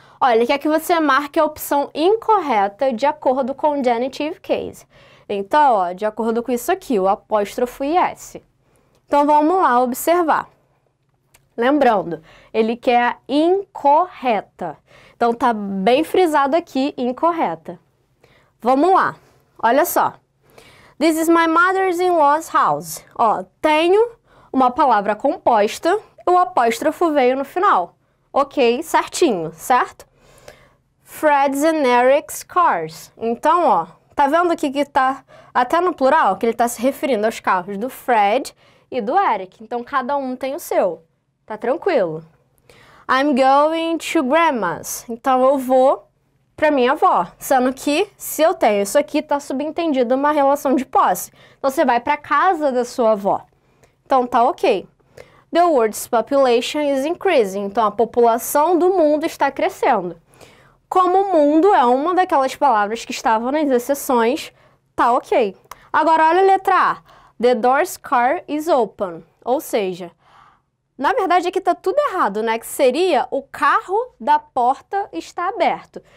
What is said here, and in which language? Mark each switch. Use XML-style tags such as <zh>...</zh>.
<pt>Olha, ele quer que você marque a opção incorreta de acordo com o genitive case. Então, ó, de acordo com isso aqui, o apóstrofo e S. Então, vamos lá observar. Lembrando, ele quer a incorreta. Então, tá bem frisado aqui, incorreta. Vamos lá. Olha só.</pt> <en>This is my mother-in-law's house.</en> <pt>Ó, tenho uma palavra composta, o apóstrofo veio no final. Ok, certinho, certo?</pt> <en>Fred's and Eric's cars.</en> <pt>Então, ó, tá vendo aqui que tá até no plural, que ele tá se referindo aos carros do Fred e do Eric. Então, cada um tem o seu. Tá tranquilo.</pt> <en>I'm going to grandma's.</en> <pt>Então, eu vou para minha avó. Sendo que, se eu tenho isso aqui, tá subentendido uma relação de posse. Então, você vai para casa da sua avó. Então, tá ok.</pt> <en>The world's population is increasing.</en> <pt>Então, a população do mundo está crescendo. Como o mundo é uma daquelas palavras que estavam nas exceções, tá ok. Agora, olha a letra A.</pt> <en>The door's car is open.</en> <pt>Ou seja, na verdade aqui tá tudo errado, né? Que seria o carro da porta está aberto.</pt>